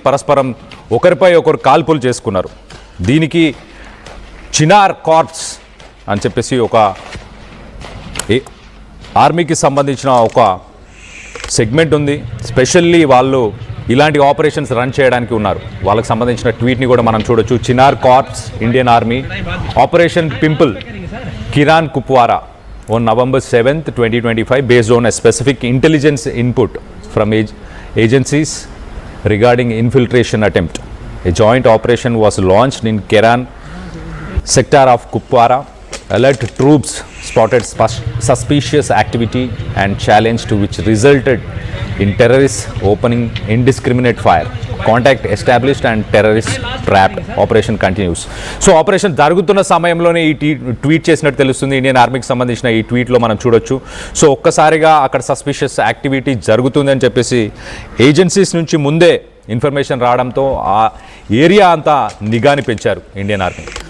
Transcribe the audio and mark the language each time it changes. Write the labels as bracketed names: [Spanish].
[Telugu] పరస్పరం ఒకరిపై ఒకరు కాల్పులు చేసుకున్నారు. దీనికి చినార్ కార్ప్స్ అని చెప్పేసి ఒక ఆర్మీకి సంబంధించిన ఒక సెగ్మెంట్ ఉంది. స్పెషల్లీ వాళ్ళు ఇలాంటి ఆపరేషన్స్ రన్ చేయడానికి ఉన్నారు. వాళ్ళకి సంబంధించిన ట్వీట్ని కూడా మనం చూడొచ్చు. [English] Chinar Corps Indian Army Operation Pimple Keran Kupwara on November 7th, 2025 based on a specific intelligence input from agencies regarding infiltration attempt. A joint operation was launched in Keran sector of Kupwara. Alert troops spotted suspicious activity and challenge to which resulted in terrorists opening indiscriminate fire. Contact established and terrorist trapped. Operation continues. [Telugu] So operation జరుగుతున్న సమయంలోనే ఈ tweet చేసినట్టు తెలుస్తుంది. Indian ఆర్మీకి సంబంధించిన ఈ ట్వీట్లో మనం చూడొచ్చు. సో ఒక్కసారిగా అక్కడ సస్పిషియస్ యాక్టివిటీ జరుగుతుందని చెప్పేసి ఏజెన్సీస్ నుంచి ముందే ఇన్ఫర్మేషన్ రావడంతో ఆ ఏరియా అంతా నిఘాని పెంచారు ఇండియన్ ఆర్మీ.